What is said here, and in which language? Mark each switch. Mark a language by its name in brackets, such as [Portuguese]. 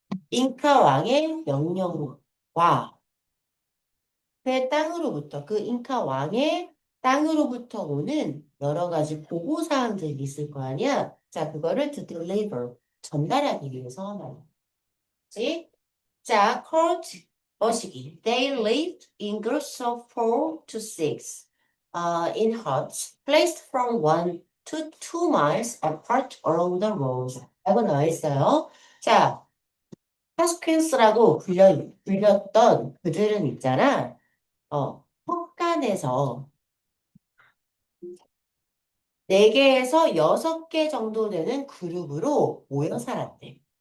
[Korean] 잉카 왕의 명령과 그 땅으로부터, 그 잉카 왕의 땅으로부터 오는 여러 가지 보고사항들이 있을 거 아니야? 자, 그거를 to deliver, 전달하기 위해서 말이지. 자, court 머시기. [English] They lived in groups of 4 to 6 in huts placed from 1 to 2 miles apart along the road. [Korean] 라고 나와 있어요. 자, 하스퀸스라고 불렸던 그들은 있잖아. 헛간에서 4개에서 6개 정도 되는 그룹으로 모여 살았대.